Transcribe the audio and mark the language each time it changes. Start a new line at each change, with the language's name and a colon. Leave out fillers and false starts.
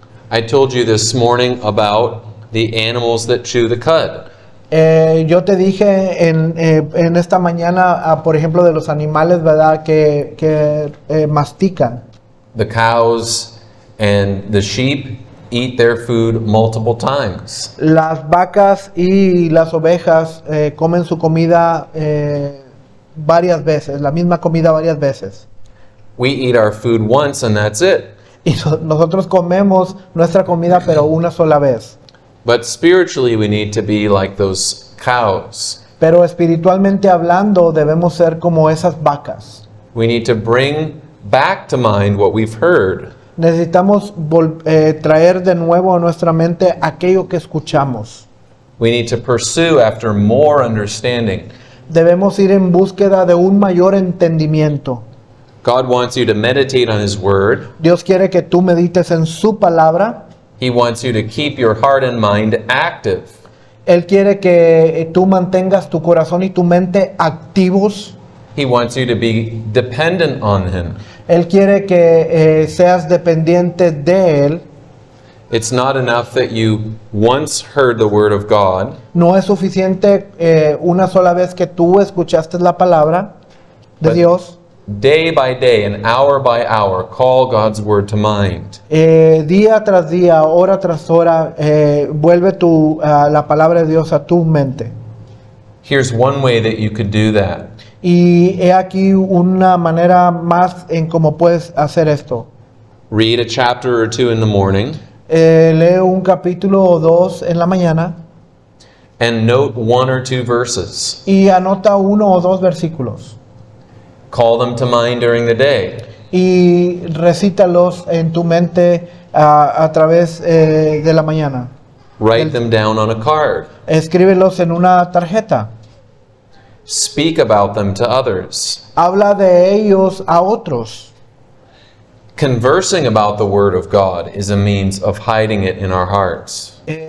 English: I told you this morning about the animals that chew the cud.
Spanish: Yo te dije en esta mañana, por ejemplo, de los animales, ¿verdad? Que mastican.
English: The cows and the sheep eat their food multiple times.
Spanish: Las vacas y las ovejas comen su comida varias veces, la misma comida varias veces.
English: We eat our food once and that's it.
Spanish: Y nosotros comemos nuestra comida, pero una sola vez.
English: But spiritually we need to be like those cows.
Spanish: Pero espiritualmente hablando, debemos ser como esas vacas.
English: We need to bring back to mind what we've heard.
Spanish: Necesitamos traer de nuevo a nuestra mente aquello que escuchamos.
English: We need to pursue after more understanding.
Spanish: Debemos ir en búsqueda de un mayor entendimiento.
English: God wants you to meditate on His Word.
Spanish: Dios quiere que tú medites en su palabra.
English: He wants you to keep your heart and mind active.
Spanish: Él quiere que tú mantengas tu corazón y tu mente activos.
English: He wants you to be dependent on Him.
Spanish: Él quiere que seas dependiente de Él.
English: It's not enough that you once heard the Word of God.
Spanish: No es suficiente una sola vez que tú escuchaste la palabra de
English: But
Spanish: Dios.
English: day by day and hour by hour, call God's Word to mind.
Spanish: Día tras día, hora tras hora, vuelve la palabra de Dios a tu mente.
English: Here's one way that you could do that.
Spanish: Y he aquí una manera más en cómo puedes hacer esto.
English: Read a chapter or two in the morning
Spanish: Lee un capítulo o dos en la mañana
English: and note one or two verses.
Spanish: y anota uno o dos versículos.
English: Call them to mind during the day.
Spanish: Y recítalos en tu mente a través de la mañana.
English: Write them down on a card.
Spanish: Escríbelos en una tarjeta.
English: Speak about them to others.
Spanish: Habla de ellos a otros.
English: Conversing about the Word of God is a means of hiding it in our hearts.